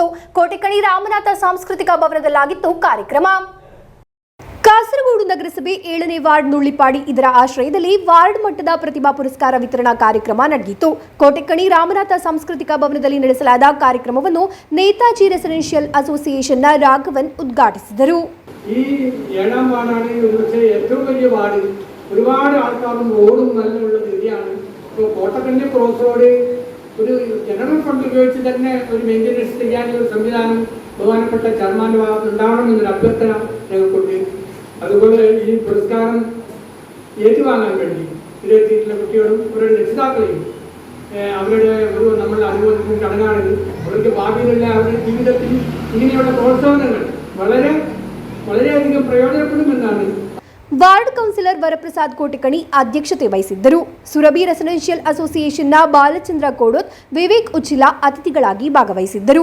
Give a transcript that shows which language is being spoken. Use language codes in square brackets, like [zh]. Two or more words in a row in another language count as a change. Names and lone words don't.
[kn] ಕೋಟೆಕಣಿ ರಾಮನಾಥ ಸಾಂಸ್ಕೃತಿಕ ಭವನದಲ್ಲಾಗಿತ್ತು ಕಾರ್ಯಕ್ರಮ. ಕಾಸರಗೋಡು ನಗರಸಭೆ 7ನೇ ವಾರ್ಡ್ ನುಳ್ಳಿಪಾಡಿ ಇದರ ಆಶ್ರಯದಲ್ಲಿ ವಾರ್ಡ್ ಮಟ್ಟದ ಪ್ರತಿಭಾ ಪುರಸ್ಕಾರ ವಿತರಣಾ ಕಾರ್ಯಕ್ರಮ ನಡೆಯಿತು. ಕೋಟೆಕಣಿ ರಾಮನಾಥ ಸಾಂಸ್ಕೃತಿಕ ಭವನದಲ್ಲಿ ನಡೆಸಲಾದ ಕಾರ್ಯಕ್ರಮವನ್ನು ನೇತಾಜಿ ರೆಸಿಡೆನ್ಷಿಯಲ್ ಅಸೋಸಿಯೇಷನ್ನ ರಾಘವನ್ ಉದ್ಘಾಟಿಸಿದರು. [ml] ഈ 7ാം വാർഡാണ് ഒരുപക്ഷെ ഏറ്റവും വലിയ വാർഡ്. ഒരുപാട് ആൾക്കാരും റോഡും നല്ലുള്ള ഏരിയയാണ്. ഇപ്പോൾ കോട്ടക്കണ്ടി ക്രോസ് റോഡ് ഒരു ജനറൽ ഫണ്ട് ഉപയോഗിച്ച് തന്നെ ഒരു മെയിൻ്റനൻസ് ചെയ്യാനുള്ള ഒരു സംവിധാനം ബഹുമാനപ്പെട്ട ചെയർമാൻ്റെ ഭാഗത്ത് ഉണ്ടാവണമെന്നൊരു അഭ്യർത്ഥന ഞങ്ങൾക്കുണ്ട്. അതുപോലെ ഈ പുരസ്കാരം ഏറ്റുവാങ്ങാൻ വേണ്ടി ഇതിലെത്തിയിട്ടുള്ള കുട്ടികളും അവരുടെ രക്ഷിതാക്കളെയും അവരുടെ ഒരു നമ്മൾ അനുഭവത്തിന് ചടങ്ങാണിത്. അവർക്ക് ഭാവിയിലുള്ള അവരുടെ ജീവിതത്തിൽ ഇങ്ങനെയുള്ള പ്രോത്സാഹനങ്ങൾ വളരെയധികം പ്രയോജനപ്പെടുമെന്നാണ്. [kn] ವಾರ್ಡ್ ಕೌನ್ಸಿಲರ್ ವರಪ್ರಸಾದ್ ಕೋಟೆಕಣಿ ಅಧ್ಯಕ್ಷತೆ ವಹಿಸಿದ್ದರು. ಸುರಭಿ ರೆಸಿಡೆನ್ಷಿಯಲ್ ಅಸೋಸಿಯೇಷನ್ನ ಬಾಲಚಂದ್ರ ಕೋಡೋತ್, ವಿವೇಕ್ ಉಚ್ಚಿಲಾ ಅತಿಥಿಗಳಾಗಿ ಭಾಗವಹಿಸಿದ್ದರು.